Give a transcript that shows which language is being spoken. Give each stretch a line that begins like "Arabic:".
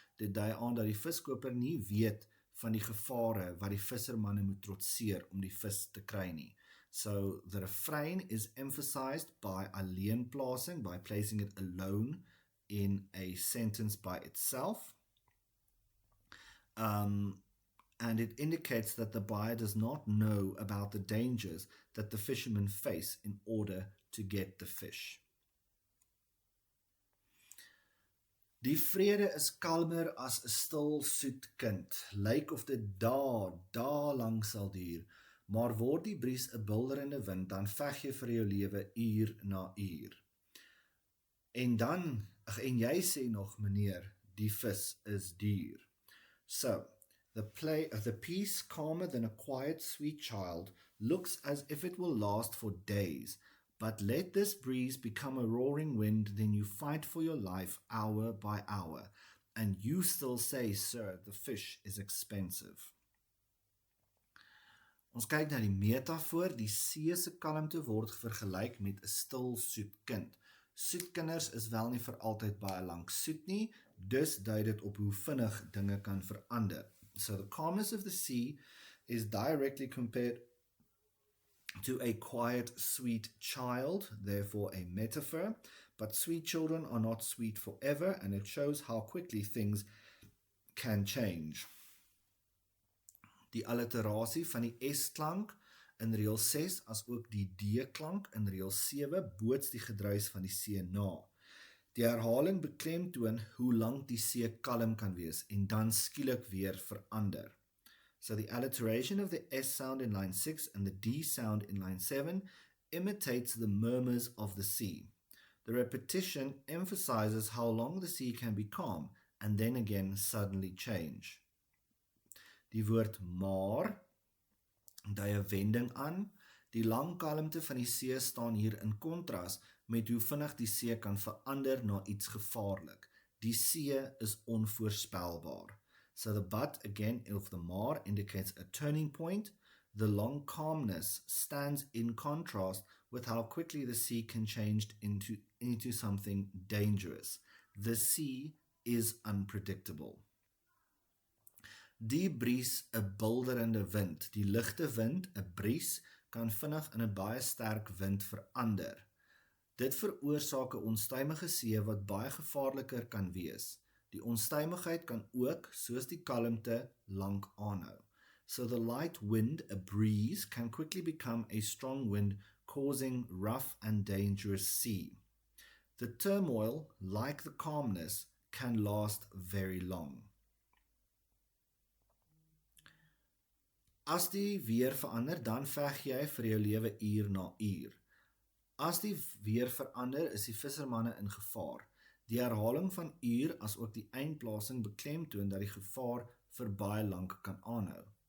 Afrikaans: Dit dui aan dat die viskoper nie weet van die gevare wat die vissermanne moet trotseer om die vis te kry nie.
English: So the refrain is emphasized by alleenplasing, by placing it alone in a sentence by itself. And it indicates that the buyer does not know about the dangers that the fishermen face in order to get the fish.
Afrikaans: Die vrede is kalmer as 'n stil soet kind, lyk of dit dae lank sal duur, maar word die bries 'n bulderende wind, dan veg jy vir jou lewe uur na uur. En jy sê nog, meneer, die vis is duur.
English: So, the piece, calmer than a quiet, sweet child, looks as if it will last for days. But let this breeze become a roaring wind, then you fight for your life hour by hour. And you still say, sir, the fish is expensive.
Afrikaans: Ons kyk na die metafoor, die see se kalmte word vergelyk met 'n stil soet kind. Soet kinders is wel nie vir altyd baie lank soet nie, dus dui dit op hoe vinnig dinge kan verander.
English: So the calmness of the sea is directly compared to a quiet, sweet child, therefore a metaphor, but sweet children are not sweet forever, and it shows how quickly things can change.
Afrikaans: Die alliterasie van die S-klank in reël 6 as ook die D-klank in reël 7 boots die gedruis van die see na. Die herhaling beklemtoon hoe lank die see kalm kan wees en dan skielik weer verander.
English: So the alliteration of the S sound in line 6 and the D sound in line 7 imitates the murmurs of the sea. The repetition emphasizes how long the sea can be calm and then again suddenly change.
Afrikaans: Die woord maar dui 'n wending aan. Die lang kalmte van die see staan hier in kontras met hoe vinnig die see kan verander na iets gevaarlik. Die see is onvoorspelbaar.
English: So the but again of the maar indicates a turning point. The long calmness stands in contrast with how quickly the sea can change into something dangerous. The sea is unpredictable.
Afrikaans: Die bries, 'n bulderende wind. Die ligte wind, 'n bries, kan vinnig in 'n baie sterk wind verander. Dit veroorsaak 'n onstuimige see wat baie gevaarliker kan wees. Die onstuimigheid kan ook, soos die kalmte, lank aanhou.
English: So the light wind, a breeze, can quickly become a strong wind, causing rough and dangerous sea. The turmoil, like the calmness, can last very long.
Afrikaans: As die weer verander, dan veg jy vir jou lewe uur na uur. As die weer verander, is die vissermanne in gevaar. Die herhaling van uur as ook die eindplasing beklemtoon dat die gevaar vir baie lank kan aanhou.